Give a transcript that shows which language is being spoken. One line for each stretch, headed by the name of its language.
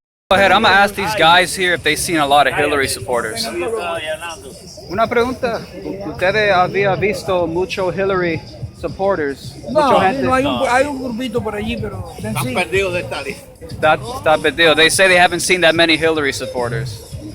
English: Go ahead, I'm gonna ask these guys here if they've seen a lot of Hillary supporters.
Spanish: Una pregunta, ¿ustedes había visto mucho
English: Hillary supporters?
Spanish: No, hay un grupito por allí, pero están perdidos de esta lista. Está perdido.
English: They say they haven't seen that many Hillary supporters.